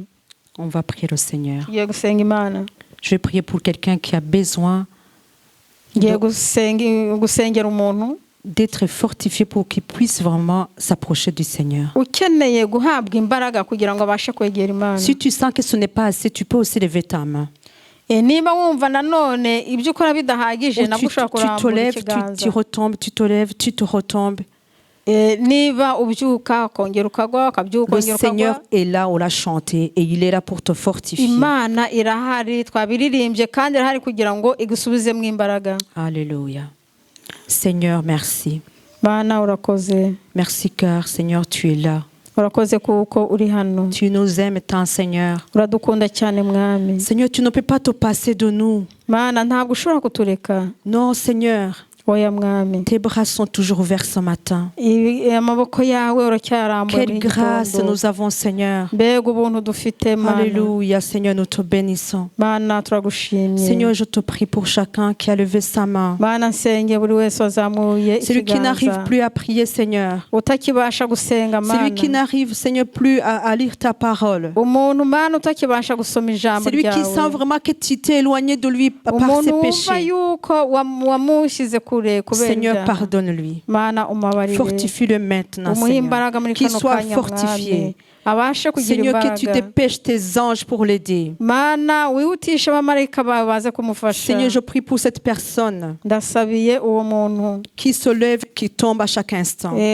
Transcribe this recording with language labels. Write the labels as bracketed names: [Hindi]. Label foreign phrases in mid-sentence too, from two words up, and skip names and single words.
[French] On va prier le Seigneur. [Kinyarwanda] ngiye gusenga imana [French] Je vais prier pour quelqu'un qui a besoin [Kinyarwanda] ngiye gusengera umuntu [French] d'être fortifié pour qu'il puisse vraiment s'approcher du Seigneur. [Kinyarwanda] ukeneye guhabwa imbaraga kugira ngo abashe kwegera imana [French] Si tu sens que ce n'est pas assez, tu peux aussi lever ta main. [Kinyarwanda] niba wumva nanone ibyo ukora bidahagije nabwo ushobora [French] Tu te [Kinyarwanda] kurambura [French] lèves, [Kinyarwanda] ikiganza [French] tu retombes, tu te lèves, tu te retombes. [Kinyarwanda] niba ubyuka ukongera ukagwa ukabyuka [French] Le [Kinyarwanda] ukongera [French] Seigneur [Kinyarwanda] ukagwa [French] est là, on l'a chanté, et il est là pour te fortifier. [Kinyarwanda] imana irahari twabiririmbye kandi irahari kugira ngo igusubizemo imbaraga [French] Alléluia. Seigneur, merci. [Kinyarwanda] bana urakoze [French] Merci car, Seigneur, tu es là. [Kinyarwanda] urakoze kuko uri hano. [French] Tu nous aimes tant, Seigneur. [Kinyarwanda] Uradukunda cyane mwami. [French] Seigneur, tu ne peux pas te passer de nous. [Kinyarwanda] Mana ntabwo ushobora kutureka. [French] Non, Seigneur. [Kinyarwanda] Oya mwami. [French] Tes bras sont toujours ouverts ce matin. [Kinyarwanda] Amaboko yawe uracyarambuye. [French] Quelle grâce nous avons, Seigneur. [Kinyarwanda] Mbega ubuntu dufite Mana. [French] Alléluia, Seigneur, nous te bénissons. [Kinyarwanda] Mana turagushimye. [French] Seigneur, je te prie pour chacun qui a levé sa main. [Kinyarwanda] Mana nsenge buri wese wazamuye. [French] Celui qui n'arrive plus à prier, Seigneur. [Kinyarwanda] Utakibasha gusenga Mana. [French] Celui qui n'arrive, Seigneur, plus à lire ta parole. [Kinyarwanda] Umuntu Mana utakibasha gusoma ijambo ryawe. [French] Celui qui sent vraiment que tu t'es éloigné de lui par ses péchés. Seigneur, pardonne-lui. Fortifie-le maintenant, Seigneur. Qu'il soit fortifié. Seigneur, que tu dépêches tes anges pour l'aider. Seigneur, je prie pour cette personne qui se lève, qui tombe à chaque instant.